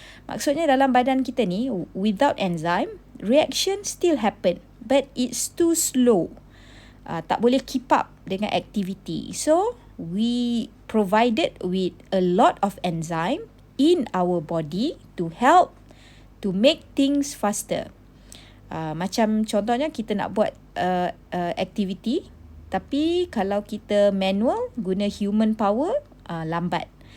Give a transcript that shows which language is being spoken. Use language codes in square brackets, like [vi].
[ms] Maksudnya dalam badan kita ni, [en] without enzyme, reaction still happen, but it's too slow. [ms] Tak boleh [en] keep up [ms] dengan aktiviti. [en] So, we provided with a lot of enzyme in our body to help to make things faster. [ms] Macam contohnya kita nak buat aktiviti, tapi kalau kita manual, guna human power, lambat.